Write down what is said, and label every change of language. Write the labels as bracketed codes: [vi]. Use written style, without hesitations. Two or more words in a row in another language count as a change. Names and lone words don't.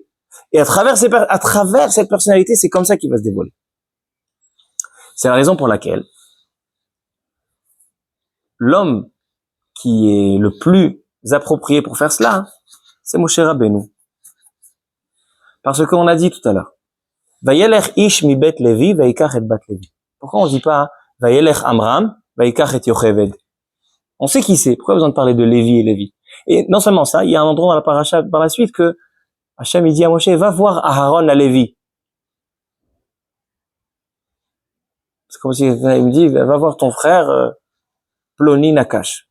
[fr] Et à travers cette personnalité, c'est comme ça qu'il va se dévoiler. C'est la raison pour laquelle l'homme qui est le plus approprié pour faire cela, c'est Moshe Rabbeinu. Parce qu'on a dit tout à l'heure, [he] וילך איש מבית לוי, ויקח את בת לוי. [fr] Pourquoi on dit pas [he] וילך עמרם, ויקח את יוכבד? [fr] On sait qui c'est. Pourquoi besoin de parler de Lévi et Lévi? Et non seulement ça, il y a un endroit dans la paracha par la suite que Hachem il dit à Moshe, va voir Aharon à Lévi. C'est comme si il me dit, va voir ton frère Ploni Nakash.